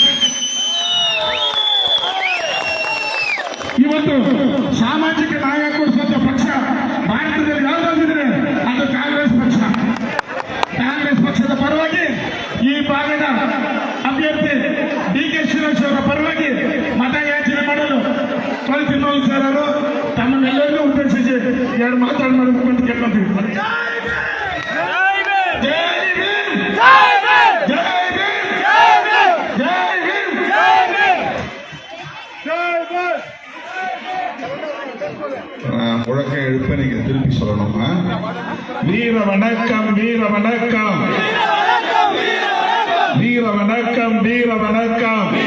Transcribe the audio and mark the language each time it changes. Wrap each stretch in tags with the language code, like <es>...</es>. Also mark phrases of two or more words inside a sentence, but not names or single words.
<kn>ಇವತ್ತು ಸಾಮಾಜಿಕ ನ್ಯಾಯ ಕೊಡಿಸುವಂತ ಪಕ್ಷ ಭಾರತದಲ್ಲಿ ಯಾವುದಾದ್ರೆ ಅದು ಕಾಂಗ್ರೆಸ್ ಪಕ್ಷ. ಕಾಂಗ್ರೆಸ್ ಪಕ್ಷದ ಪರವಾಗಿ ಈ ಭಾಗದ ಅಭ್ಯರ್ಥಿ ಡಿ.ಕೆ. ಸುರೇಶ್ ಅವರ ಪರವಾಗಿ ಮತಯಾಚನೆ ಮಾಡಲು ತೋಲ್ ತಿರುಮಲ ಸರ್ ಅವರು ತಮ್ಮನ್ನೆಲ್ಲರಿಗೂ ಉದ್ದೇಶಿಸಿ ಎರಡು ಮಾತಾಡಿ ಮಾಡಬೇಕು ಅಂತ ಕೇಳ್ಕೊಂತೀವಿ.</kn> <ta>முழக்க எழுப்ப நீங்க திருப்பி சொல்லணும். வீர வணக்கம், வீர வணக்கம், வீர வணக்கம், வீர வணக்கம்.</ta>